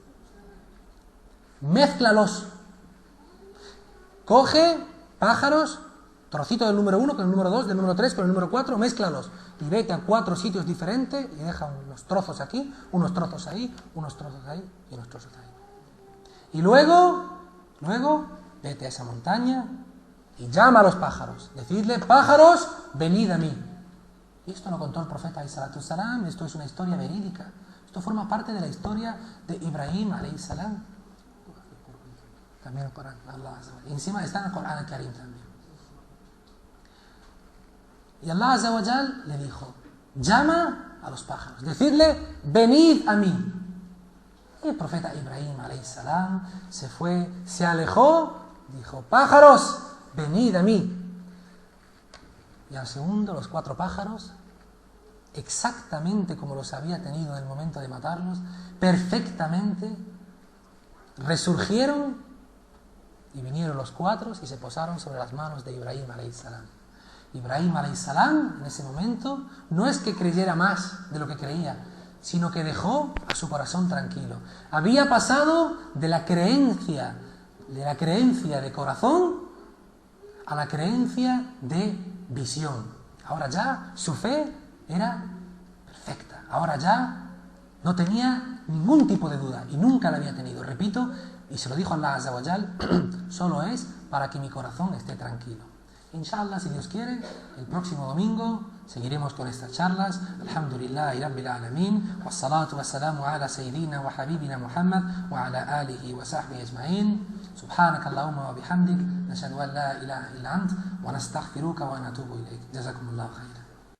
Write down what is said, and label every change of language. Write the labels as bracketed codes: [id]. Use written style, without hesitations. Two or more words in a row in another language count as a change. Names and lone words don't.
[es] mézclalos, coge pájaros, trocito del número 1 con el número 2, del número 3 con el número 4, mézclalos y vete a 4 sitios diferentes y deja unos trozos aquí, unos trozos ahí, unos trozos ahí y unos trozos ahí. Y luego vete a esa montaña y llama a los pájaros. Decidle: pájaros, venid a mí. Y esto lo contó el profeta [ar] عليه الصلاة والسلام. [es] Esto es una historia verídica. Esto forma parte de la historia de Ibrahim [ar] عليه السلام. [es] También el Corán, Allah. Y encima está en el Corán al-Karim también. Y Allah [ar] عز وجل [es] le dijo: llama a los pájaros, decidle: venid a mí. Y el profeta Ibrahim [ar] عليه السلام [es] se fue, se alejó, dijo: pájaros, venid a mí. Y al segundo, los 4 pájaros, exactamente como los había tenido en el momento de matarlos, perfectamente resurgieron y vinieron los 4 y se posaron sobre las manos de Ibrahim [ar] عليه السلام. [es] Ibrahim [ar] عليه السلام [es] en ese momento no es que creyera más de lo que creía, sino que dejó a su corazón tranquilo. Había pasado de la creencia de corazón a la creencia de visión. Ahora ya su fe era perfecta. Ahora ya no tenía ningún tipo de duda y nunca la había tenido. Repito, y se lo dijo Allah [ar] عز وجل, [es] solo es para que mi corazón esté tranquilo. Inshallah, si Dios quiere, el próximo domingo seguiremos con estas charlas. [ar] الحمد لله رب العالمين. والصلاة والسلام على سيدنا وحبيبنا محمد وعلى آله وصحبه أجمعين. سبحانك اللهم وبحمدك. نشهد أن لا إله إلا أنت ونستغفرك ونتوب إليك. جزاكم الله خيرا.